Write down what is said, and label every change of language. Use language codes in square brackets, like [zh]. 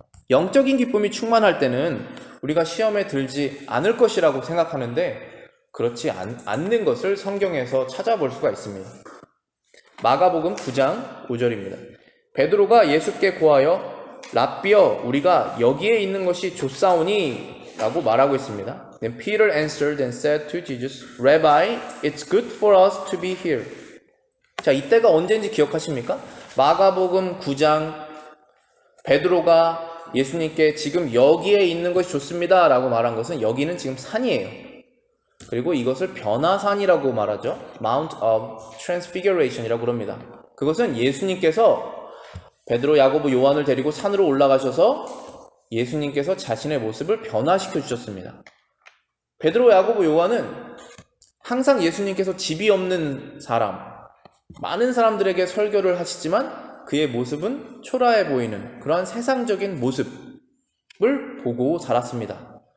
[ko] 영적인 기쁨이 충만할 때는 우리가 시험에 들지 않을 것이라고 생각하는데 그렇지 않는 것을 성경에서 찾아볼 수가 있습니다. 마가복음 9장 5절입니다. 베드로가 예수께 고하여 랍비여, 우리가 여기에 있는 것이 좋사오니 라고 말하고 있습니다. [en] Then Peter answered and said to Jesus, Rabbi, it's good for us to be here. [ko] 자, 이때가 언제인지 기억하십니까? 마가복음 9장 베드로가 예수님께 지금 여기에 있는 것이 좋습니다 라고 말한 것은 여기는 지금 산이에요. 그리고 이것을 변화산이라고 말하죠. Mount of Transfiguration 이라고 그럽니다. 그것은 예수님께서 베드로, 야고보, 요한을 데리고 산으로 올라가셔서 예수님께서 자신의 모습을 변화시켜 주셨습니다. 베드로, 야고보, 요한은 항상 예수님께서 집이 없는 사람, 많은 사람들에게 설교를 하시지만 그의 모습은 초라해 보이는 그러한 세상적인 모습을 보고 자랐습니다.